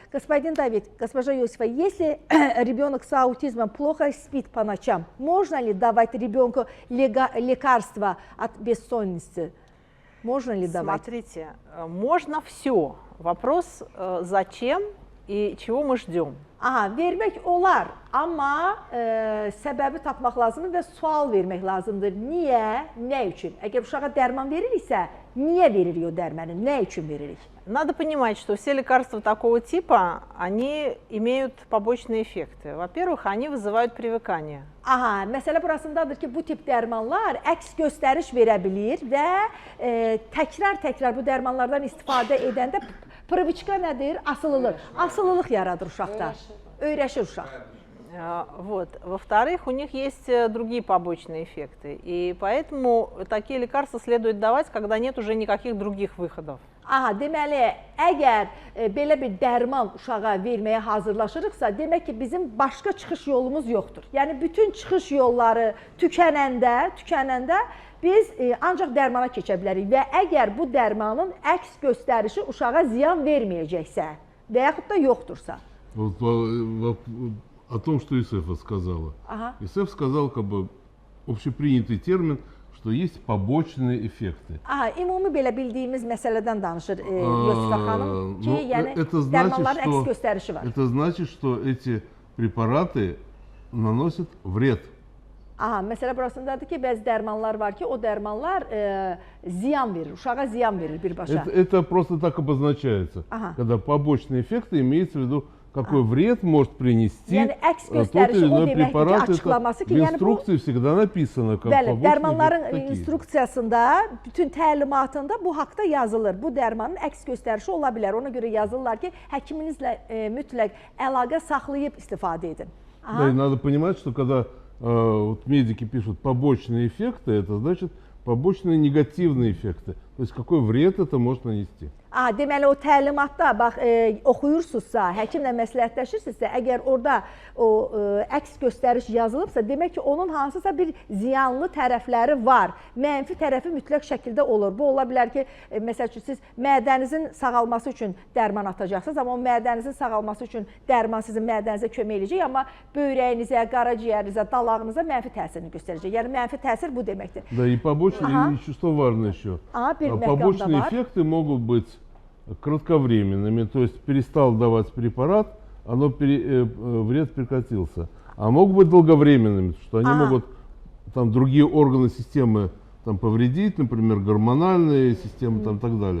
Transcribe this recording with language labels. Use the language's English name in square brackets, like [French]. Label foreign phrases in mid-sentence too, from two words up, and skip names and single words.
[Russian] Господин Давид, госпожа Иосифа, если ребенок с аутизмом плохо спит по ночам, можно ли давать ребенку лекарства от бессонницы? Можно ли давать? Смотрите, можно все. Вопрос, зачем и чего мы ждем. [Azerbaijani] Aha, vermək olar, amma səbəbi tapmaq lazımdır və sual vermək lazımdır. Niyə, nə üçün? Əgər uşağa dərman veririksə, niyə veririk o dərmanı, nə üçün veririk? [Russian] Надо понимать, что все лекарства такого типа, они имеют побочные эффекты. Во-первых, они вызывают привыкание. [Azerbaijani] Aha, məsələ burasındadır ki, bu tip dərmanlar əks göstəriş verə bilir və təkrar bu dərmanlardan istifadə edəndə priviçka nədir? Asılılıq. Asılılıq yaradır uşaqda. Öyrəşir uşaq. [Russian] Вот. Во-вторых, у них есть другие побочные эффекты. И поэтому такие лекарства следует давать, когда нет уже никаких других выходов. [Azerbaijani] Aha, deməli, əgər belə bir dərman uşağa verməyə hazırlaşırıqsa, demək ki, bizim başqa çıxış yolumuz yoxdur. Yəni, bütün çıxış yolları tükənəndə biz ancaq dərmana keçə bilərik və əgər bu dərmanın əks göstərişi uşağa ziyan verməyəcəksə və yaxud da yoxdursa. [Russian] О том, что Исефа сказала. Ага. Исеф сказал, как бы, общепринятый термин, что есть побочные эффекты. [Azerbaijani] Aha, ümumi belə bildiyimiz məsələdən danışır Yosifə xanım ki, yəni dərmanların əks göstərişi var. [Russian] Это значит, что эти препараты наносят вред. [Azerbaijani] Aha, məsələ burasındadır ki, bəzi dərmanlar var ki, o dərmanlar ziyan verir, uşağa ziyan verir birbaşa. [Russian] Это просто так обозначается. Ага. Когда побочные эффекты имеется в виду, какой вред может принести [Azerbaijani] Yəni, əks [Russian] тот [Azerbaijani] göstərişi [Russian] или [Azerbaijani] o [Russian] иной [Azerbaijani] deməkdir ki, [Russian] препарат. [Azerbaijani] açıqlaması ki, [Russian] В [Azerbaijani] yəni bu [Russian] инструкции всегда написано, как [Azerbaijani] bəli, [Russian] побочные [Azerbaijani] dərmanların [Russian] эффекты такие. [Azerbaijani] instruksiyasında, bütün təlimatında bu haqda yazılır. Bu dərmanın əks göstərişi ola bilər. Ona görə yazırlar ki, həkiminizlə mütləq əlaqə saxlayıb istifadə edin. [Russian] Да, и надо понимать, что когда вот медики пишут побочные эффекты, это значит побочные негативные эффекты. То есть какой вред это может нанести. [Azerbaijani] Deməli, o təlimatda bax, oxuyursunuzsa, həkimlə məsləhətləşirsinizsə, əgər orada o əks göstəriş yazılıbsa, demək ki, onun hansısa bir ziyanlı tərəfləri var. Mənfi tərəfi mütləq şəkildə olur. Bu ola bilər ki, məsəl üçün, siz mədənizin sağalması üçün dərman atacaqsınız, amma o mədənizin sağalması üçün dərman sizin mədənizə kömək edəcək, amma böyrəyinizə, qaraciyərinizə, dalağınıza mənfi təsirini göstərəcək. Yəni, mənfi təsir bu deməkdir. [Russian] Да, и побочные, и что важно еще, побочные эффекты могут быть кратковременными, то есть перестал давать препарат, вред прекратился. А могут быть долговременными, что они могут там другие органы системы там повредить, например, гормональные системы там, и так далее.